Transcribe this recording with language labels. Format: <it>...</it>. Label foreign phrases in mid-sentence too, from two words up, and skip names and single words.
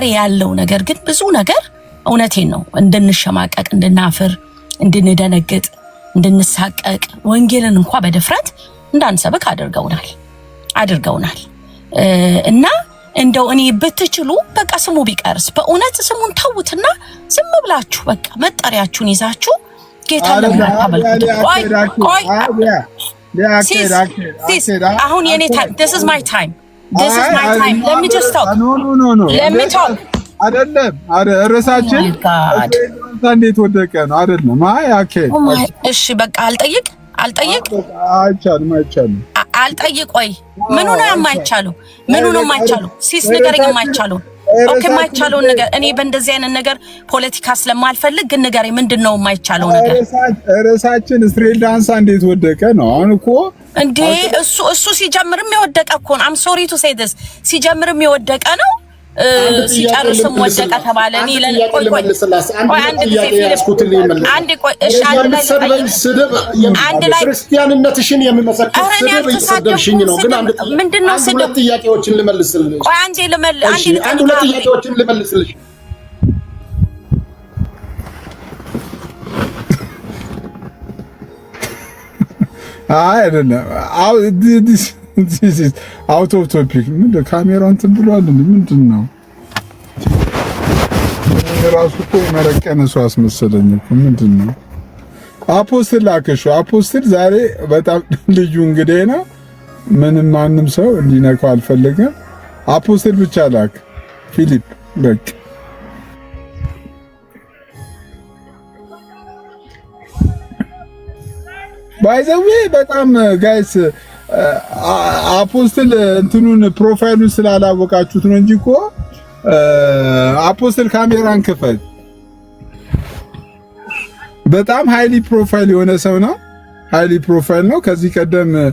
<am>ያለው ነገር ግን ብዙ ነገር እውነቴን ነው እንድንሸማቀቅ፣ እንድናፍር፣ እንድንደነግጥ፣ እንድንሳቀቅ ወንጌልን እንኳን በድፍረት እንዳንሰብክ አድርገውናል። እና እንደው እኔ ብትችሉ በቃ ስሙ ቢቀርስ በእውነት ስሙን ተውትና ዝም ብላችሁ በቃ መጠሪያችሁን ይዛችሁ ጌታ ለማታበልኩት ቆይ አሁን የኔ ታይም</am> <en>this is my time let me just talk let me talk</en> <am>አይደለም ርዕሳችን እንዴት ወደቀ ነው አይደለም እሺ በቃ አልጠይቅ አይቻልም አልጠይቅ ወይ ምኑ ነው የማይቻለው ሲስ ንገረኝ የማይቻለው ኦኬ የማይቻለው ነገር እኔ በእንደዚህ አይነት ነገር ፖለቲካ ስለማልፈልግ ግን ንገረኝ ምንድነው የማይቻለው ነገር ርዕሳችን እስራኤል ዳንሳ እንዴት ወደቀ ነው አሁን እኮ እንዴ እሱ ሲጀምርም የወደቀ እኮ ነው</am> <en>I'm sorry to say this</en> <am>ሲጀምርም የወደቀ ነው ሲጨርስም ወደቀ ተባለ እኔ ለቆይ አንድ ጊዜ አንድ ቆይ እሺ አንድ ላይ ክርስቲያንነትሽን የሚመሰክር ስድብ እየሰደብሽኝ ነው ግን ምንድነው ስድብ ጥያቄዎችን ልመልስልሽ ቆይ አንድ ሁለት ጥያቄዎችን ልመልስልሽ አይደለም</am> <en>this is out of topic</en> <am>ምንድነው ካሜራውን ትብሏል ምንድነው ራሱ እኮ መረቀነ ሰው አስመሰለኝ እኮ ምንድነው አፖስትል አፖስትል ዛሬ በጣም ልዩ እንግዲህ ነው ምንም ማንም ሰው እንዲነካው አልፈልግም አፖስትል ብቻ ላክ ፊሊፕ በቃ</am> <en>by the way</en> <am>በጣም ጋይስ አፖስትል እንትኑን ፕሮፋይሉን ስላላወቃችሁት ነው እንጂ እኮ አፖስትል ካሜራን ክፈት በጣም</am> <en>highly profile</en> <am>የሆነ ሰው ነው</am> <en>highly profile</en> <am>ነው ከዚህ ቀደም</am>